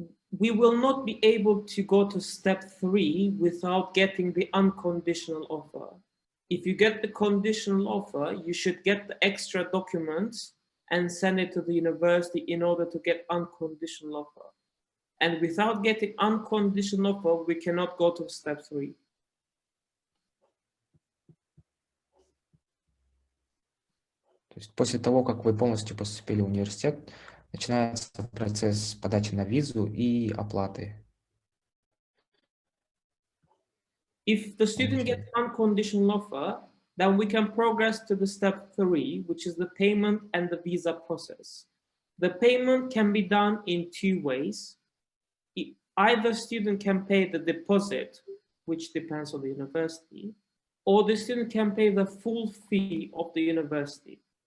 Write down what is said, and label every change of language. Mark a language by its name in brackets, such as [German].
[English] We will not be able to go to step 3 without getting the unconditional offer. If you get the conditional offer, you should get the extra documents and send it to the university in order to get unconditional offer. And without getting unconditional offer, we cannot go to step 3. [Russian] То есть после того, как вы полностью поступили в университет, начинается процесс подачи на визу и оплаты. [English] If the student gets unconditional offer, Then we can progress to the step 3, which is the payment and the visa process. The payment can be done in 2 ways. Either student can pay the deposit, which depends on the university, or the student can pay the full fee of the university.